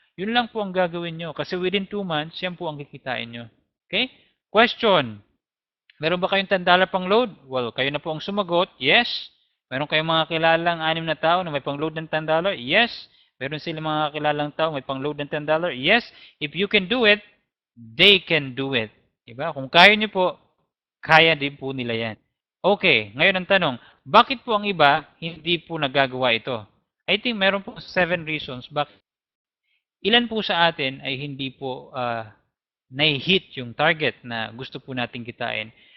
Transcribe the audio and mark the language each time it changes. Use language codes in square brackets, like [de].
[tl] Yun lang po ang gagawin nyo. Kasi within 2 months, yan po ang kikitain nyo. Okay? Question. Meron ba kayong $10 pang load? Well, kayo na po ang sumagot. Yes. Meron kayong mga kilalang 6 na tao na may pang load ng $10? Yes. Meron silang mga kilalang tao may pang load ng $10? [en] Yes. If you can do it, they can do it. [tl] Diba? Kung kaya nyo po, kaya din po nila yan. Okay. Ngayon ang tanong, bakit po ang iba hindi po nagagawa ito? [en] I think [tl] meron po 7 reasons bakit ilan po sa atin ay hindi po na-hit yung target na gusto po nating kitain.